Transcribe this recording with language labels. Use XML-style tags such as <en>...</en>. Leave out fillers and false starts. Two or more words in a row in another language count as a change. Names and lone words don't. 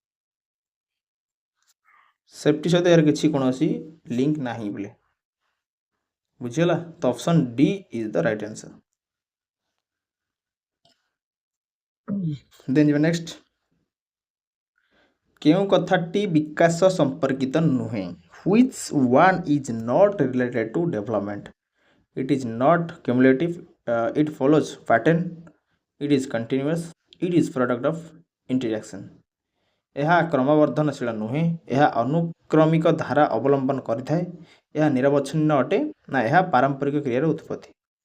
<or>ସେଫ୍ଟି ସହିତ ଏହାର କିଛି କୌଣସି ଲିଙ୍କ ନାହିଁ ପିଲେ, ବୁଝିଗଲା।</or> <en>ତ option D is the right answer. ଦେନ୍ ଯିବା ନେକ୍ସଟ।</en> <or>କେଉଁ କଥାଟି ବିକାଶ ସମ୍ପର୍କିତ ନୁହେଁ?</or> <en>Which one is not related to development? It is not cumulative, it follows pattern, it is continuous, it is product of interaction।</en> <or>ଏହା କ୍ରମବର୍ଦ୍ଧନଶୀଳ ନୁହେଁ, ଏହା ଅନୁକ୍ରମିକ ଧାରା ଅବଲମ୍ବନ କରିଥାଏ, ଏହା ନିରବଚ୍ଛିନ୍ନ ଅଟେ, ନା ଏହା ପାରମ୍ପରିକ କ୍ରିୟାର ଉତ୍ପତ୍ତି?</or>